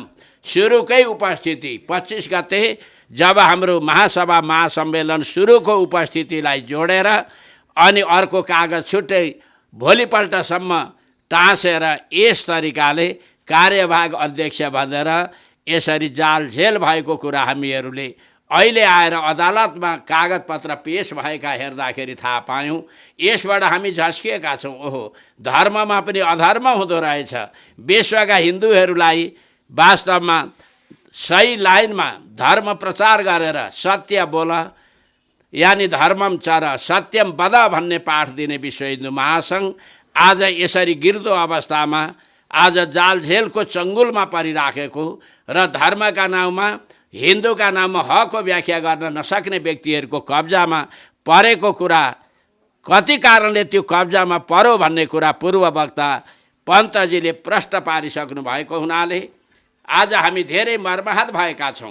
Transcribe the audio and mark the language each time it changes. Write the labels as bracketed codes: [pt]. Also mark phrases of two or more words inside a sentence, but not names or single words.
[ne] सुरुकै उपस्थिति 25 गते जब हाम्रो महासभा महासम्मेलन सुरुको उपस्थितिलाई जोडेर अनि अर्को कागज छुट्टै भोलिपल्टसम्म टाँसेर यस तरिकाले कार्यवाहक अध्यक्ष भनेर यसरी जालझेल भएको कुरा हामीहरूले अहिले आएर अदालतमा कागजपत्र पेश भएका हेर्दाखेरि थाहा पायौँ। यसबाट हामी झस्किएका छौँ, ओहो धर्ममा पनि अधर्म हुँदो रहेछ। विश्वका हिन्दूहरूलाई वास्तवमा सही लाइनमा धर्म प्रचार गरेर सत्य बोल, यानि [sa] धर्मम चर सत्यम वद [ne] भन्ने पाठ दिने विश्व हिन्दू महासङ्घ आज यसरी गिर्दो अवस्थामा, आज जालझेलको चङ्गुलमा परिराखेको र धर्मका नाउँमा, हिन्दूका नाममा हकको व्याख्या गर्न नसक्ने व्यक्तिहरूको कब्जामा परेको कुरा, कति कारणले त्यो कब्जामा पर्यो भन्ने कुरा पूर्व वक्ता पन्तजीले प्रश्न पारिसक्नु भएको हुनाले आज हामी धेरै मर्माहत भएका छौँ।